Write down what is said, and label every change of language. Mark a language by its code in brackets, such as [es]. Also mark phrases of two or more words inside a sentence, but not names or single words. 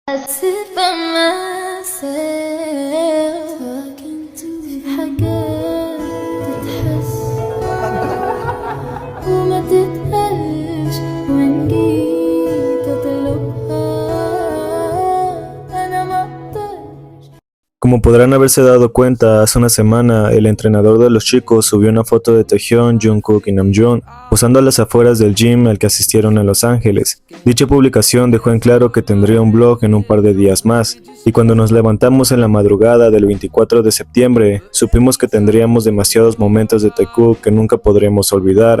[en] sit by myself talking to [ar] في حاجات تتحس وما تتقالش وإن جيت أطلبها أنا ما أقدرش. [es] Como podrán haberse dado cuenta, hace una semana el entrenador de los chicos subió una foto de Taehyun, Jungkook y Namjoon posando a las afueras del gym al que asistieron en Los Ángeles. Dicha publicación dejó en claro que tendría un vlog en un par de días más, y cuando nos levantamos en la madrugada del 24 de septiembre, supimos que tendríamos demasiados momentos de Taekook que nunca podremos olvidar.